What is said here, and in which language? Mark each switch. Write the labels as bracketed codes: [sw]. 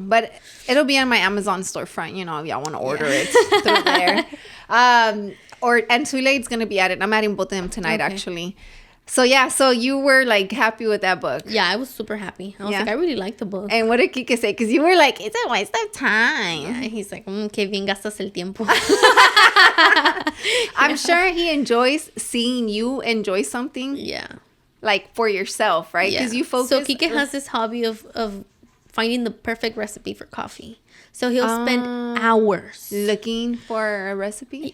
[en] But it'll be on my Amazon storefront, you know, if y'all want to order it through there. And Too Late's going to be added. I'm adding both of them tonight, actually. So, yeah, so you were, like, happy with that book. Yeah, I was super happy. I was like, I really like the book. And what did Kike say? Because you were like, it's a waste of time. Yeah, he's like, [es] que bien gastas el tiempo. [en] I'm sure he enjoys seeing you enjoy something. Yeah. Like, for yourself, right? Because you focus. So, Kike has this hobby of finding the perfect recipe for coffee. So, he'll spend hours. Looking for a recipe?